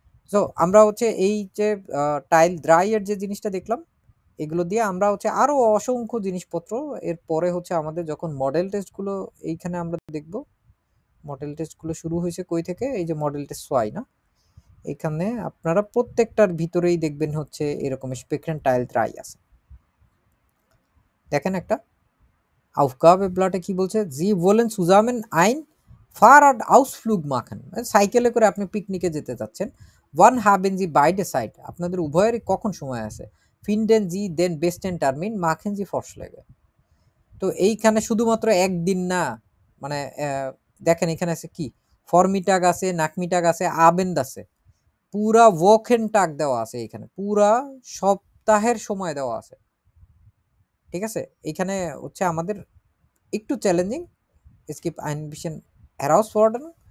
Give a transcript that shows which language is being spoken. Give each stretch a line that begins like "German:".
Bangla: So আমরা হচ্ছে এই যে টাইল ড্রাইয়ের যে জিনিসটা দেখলাম, এগুলো দিয়ে আমরা হচ্ছে আরো অসংখ্য জিনিসপত্র, এরপরে হচ্ছে আমাদের যখন মডেল টেস্টগুলো এইখানে আমরা দেখব, মডেল টেস্টগুলো শুরু হয়েছে কই থেকে, এই যে মডেল টেস্ট 6 না, এখানে আপনারা প্রত্যেকটার ভিতরেই দেখবেন হচ্ছে এরকম স্পেকট্রাম টাইল ড্রাই আছে, দেখেন একটা Aufgabeblätter কি বলছে?
German: Sie wollen zusammen ein Fahrradausflug machen.
Bangla: সাইকেলে করে আপনি পিকনিকে যেতে চাচ্ছেন।
German: Wann haben Sie beide Zeit?
Bangla: আপনাদের উভয়েরই কখন সময় আছে?
German: Finden Sie den besten Termin? Machen Sie Vorschläge.
Bangla: তো এইখানে শুধুমাত্র একদিন না, মানে দেখেন এখানে আছে কি, ফরমিটাগ আছে, নাকমিটাগ আছে, আবেন্দ আছে, পুরা ওয়াকেন টাগ দেওয়া আছে, এখানে পুরা সপ্তাহের সময় দেওয়া আছে। ঠিক আছে, এখানে হচ্ছে আমাদের একটু চ্যালেঞ্জিং,
German: স্কিপ আইন বিশন হ্যারাউসফর্ডেন।